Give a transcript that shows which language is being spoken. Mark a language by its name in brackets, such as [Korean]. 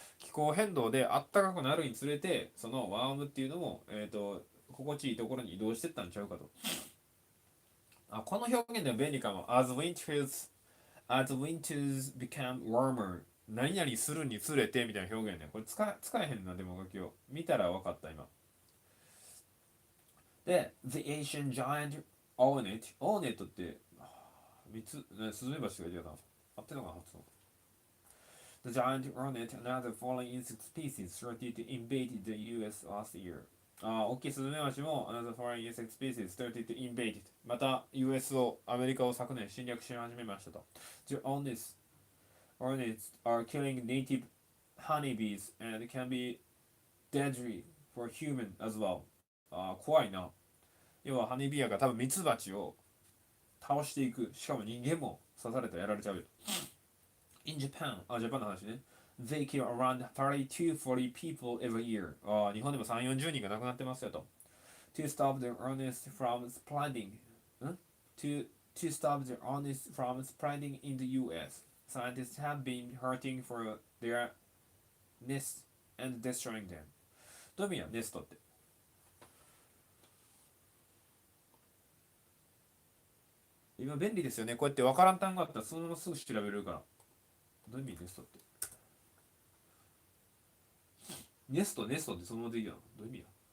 [Japanese] 気候変動であったかくなるにつれて、そのワームっていうのも、心地いいところに移動してったんちゃうかと。あ、この表現では便利かも。 [English] as winters become warmer. [Japanese] 何々するにつれてみたいな表現ね。これ使えへんな、でも書きを。見たら分かった、今。で、The Asian Giant Hornet って、3つ、ね、スズメバチがいるやな。合ってるのかな、発音。 [English] The giant hornet and other falling insect species started to invade the US last year. [Japanese] あ、大きいスズメバチも [English] another foreign insect species started to invade. [Japanese] また US を、アメリカを昨年侵略し始めましたと。 [English] The hornets are killing native honeybees and can be deadly for human as well. [Japanese] あ、怖いな。要はハニービアが多分ミツバチを倒していく。しかも人間も刺されたらやられちゃうよ。 [English] In Japan, [Japanese] あ、ジャパンの話ね。 [English] They kill around 30 to 40 people every year. [Japanese] あ、日本でも3、40人が亡くなってますよと。 [English] To stop the illness from spreading. ん to stop the illness from spreading in the US. Scientists have been hunting for their nests and destroying them. [Japanese] どういう意味や、ネストって。今便利ですよね。こうやって分からん単語あったらそのまますぐ調べれるから。どういう意味ネストって。ネストってそのままでいいやん。どういう意味や。